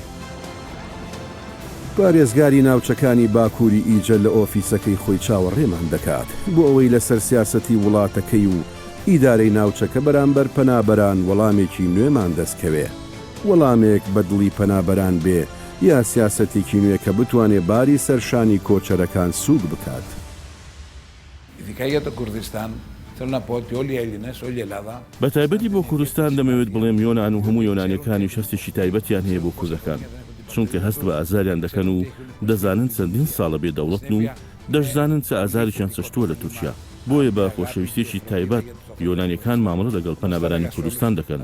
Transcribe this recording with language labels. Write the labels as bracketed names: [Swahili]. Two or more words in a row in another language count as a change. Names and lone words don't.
[Central Kurdish] پارێزگاری ناوچەکانی باکووری ئیجە لە ئۆفیسەکەی خۆی چاوەڕێمان دەکات بۆ ئەوەی لەسەر سیاسەتی وڵاتەکەی و ئیدارەی ناوچەکە بەرامبەر پەنابەران وەڵامێکی نوێمان دەستکەوێ. وەڵامێک بەدڵی پەنابەران بێ یا سیاسەتێکی نوێ کە بتوانێ باری سەرشانی کۆچەرەکان سووک بکات. [Greek] Ειδικά για το Κουρδιστάν, θέλω να πω ότι όλοι οι Έλληνες, όλη η Ελλάδα. [Central Kurdish] بە تایبەتی بۆ کوردستان دەمەوێت بڵێم یۆنان و هەموو یۆنانیەکانی شەستێکی تایبەتیان هەیە بۆ کوردەکان، چونکە هەست بە ئازاریان دەکەن و دەزانن چەندین ساڵە بێدەوڵەتن و دەشزانن چە ئازاریشیان چەشتووە لە تورکیا. بۆیە بە خۆشەویستێکی تایبەت یۆنانیەکان مامەڵە لەگەڵ پەنابەرانی کوردستان دەکەن.